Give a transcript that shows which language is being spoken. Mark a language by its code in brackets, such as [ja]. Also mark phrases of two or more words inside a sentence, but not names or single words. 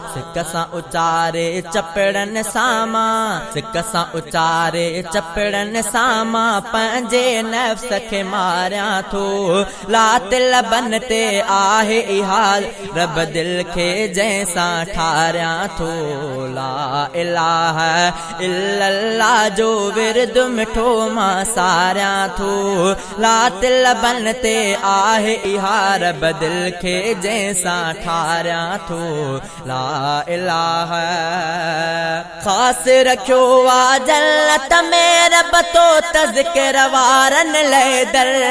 [sd] سڪ سان اچاري چپڙن سان مان، سڪ سان اچاري چپڙن سان مان پنهنجي نفس کي ماريان ٿو۔ لات لبن تي آهي اها رب دل کي جنهن سان ٺاريان ٿو۔ [ar] لا الہ الا اللہ [sd] جو ورد مٺو مان ساريان ٿو۔ لات لبن تي آهي اها رب دل کي جنهن سان ٺاريان ٿو۔ [ar] لا الہ [sd] خاص رکيو آ جنت ۾ رب تو تذڪر وارن لاءِ در۔